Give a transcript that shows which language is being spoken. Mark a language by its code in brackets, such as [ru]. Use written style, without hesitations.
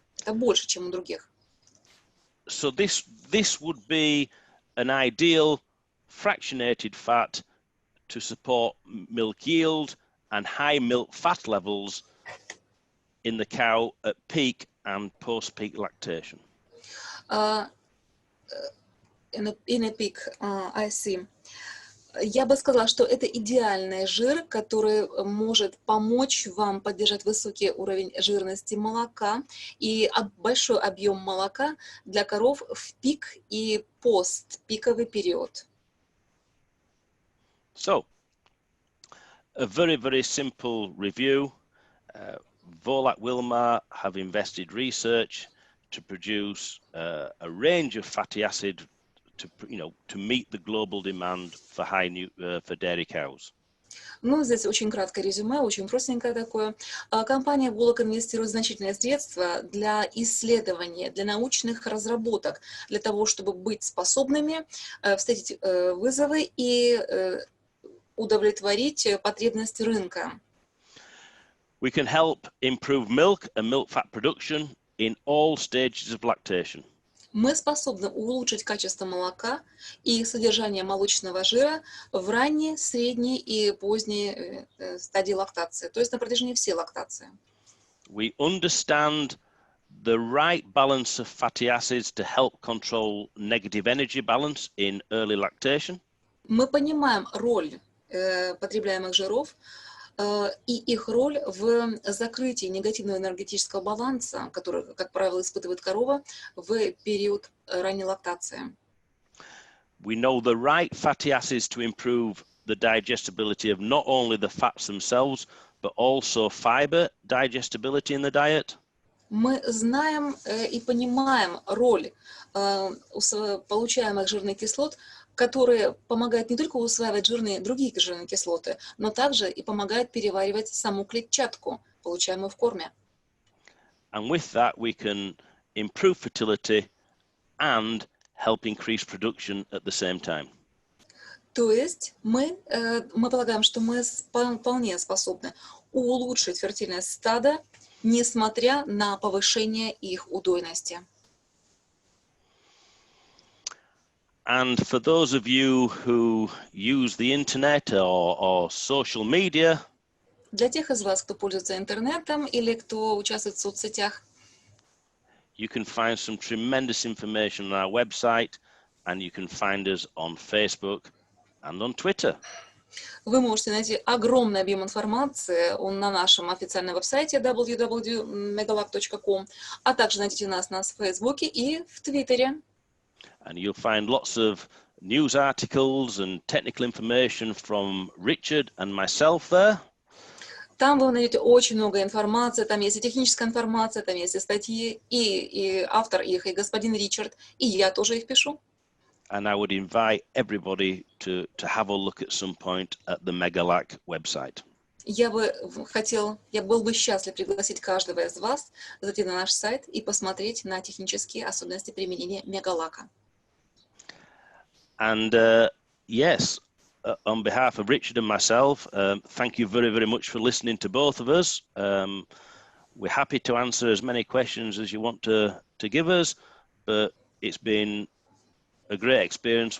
[ru] Это больше, чем у других. [en] So this would be an ideal fractionated fat to support milk yield and high milk fat levels in the cow at peak and post-peak lactation. In a peak, I see. [ru] Я бы сказала, что это идеальный жир, который может помочь вам поддержать высокий уровень жирности молока и большой объем молока для коров в пик и постпиковый период. [en] So, a very, very simple review. Volac Wilmar have invested research to produce a range of fatty acid to meet the global demand for for dairy cows. [ru] Ну, здесь очень краткое резюме, очень простенькое такое. Компания Volac инвестирует значительные средства для исследования, для научных разработок, для того, чтобы быть способными встретить вызовы и удовлетворить потребности рынка. [en] We can help improve milk and milk fat production in all stages of lactation. [ru] Мы способны улучшить качество молока и содержание молочного жира в ранней, средней и поздней стадии лактации, то есть на протяжении всей лактации. [en] We understand the right balance of fatty acids to help control negative energy balance in early lactation. [ru] Мы понимаем роль потребляемых жиров и их роль в закрытии негативного энергетического баланса, который, как правило, испытывает корова в период ранней лактации. [en] we know the right fatty acids to improve the digestibility of not only the fats themselves, but also fiber digestibility in the diet. [ru] Мы знаем и понимаем роль получаемых жирных кислот, которые помогают не только усваивать другие жирные кислоты, но также и помогают переваривать саму клетчатку, получаемую в корме. [en] And with that, we can improve fertility and help increase production at the same time. [ru] То есть мы полагаем, что мы вполне способны улучшить фертильность стада, несмотря на повышение их удойности. [en] And for those of you who use the internet or social media, [ru] Для тех из вас, кто пользуется интернетом или кто участвует в соцсетях, [en] you can find some tremendous information on our website, and you can find us on Facebook and on Twitter. [ru] вы можете найти огромный объем информации на нашем официальном веб-сайте www.megalac.com, а также найдите нас в Фейсбуке и в Твиттере. [en] And you'll find lots of news articles and technical information from Richard and myself there. [ru] Там вы найдете очень много информации, там есть и техническая информация, там есть и статьи, и автор их, и господин Ричард, и я тоже их пишу. [en] And I would invite everybody to have a look at some point at the Megalac website. [ru] Я был бы счастлив пригласить каждого из вас зайти на наш сайт и посмотреть на технические особенности применения мегалака. [en] And yes, on behalf of Richard and myself, thank you very, very much for listening to both of us. We're happy to answer as many questions as you want to give us, but it's been a great experience.